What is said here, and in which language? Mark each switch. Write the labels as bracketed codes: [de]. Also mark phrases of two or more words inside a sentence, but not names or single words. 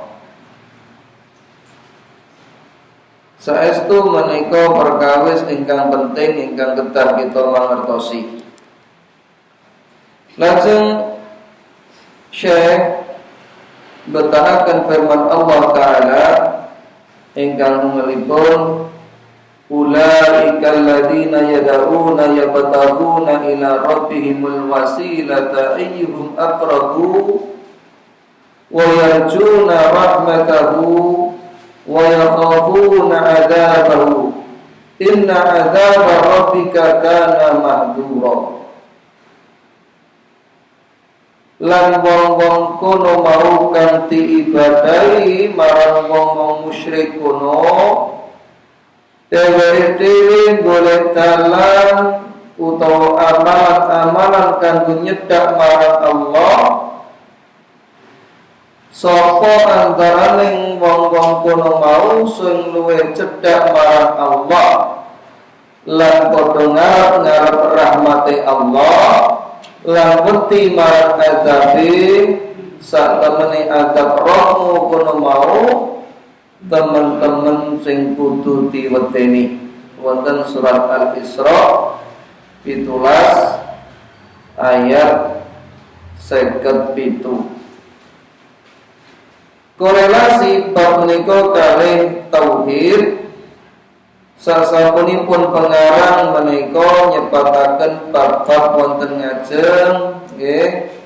[jv] Saestu menika perkawis ingkang penting ingkang kedah kita mangertosi. Lajeng Syekh betahaken firman Allah Ta'ala ingkang [ar] ngelipun أولئك الذين يدعون يبتغون إلى ربهم الوسيلة أيهم أقرب ويرجون رحمته ويخافون عذابه إن عذاب ربك كان محذورا. [jv] Lan wong-wong kono mau kanthi ibadahi marang wong-wong musyrik kono dhewe-dhewe golek dalan utawa amalan-amalan kanggo nyedak marang Allah. Sapa antaraning wong-wong kono mau sing luwih cedhak marang Allah lan padha ngarep rahmate Allah lan wedi marang azabe sak temene azab rohmu kono mau teman-teman sing kudu diwedeni. Wonten surat Al-Isra 17 ayat 57. Korelasi bab menika kalih tauhid sasampunipun pengarang menika nyebataken bab-bab wonten ngajeng nggih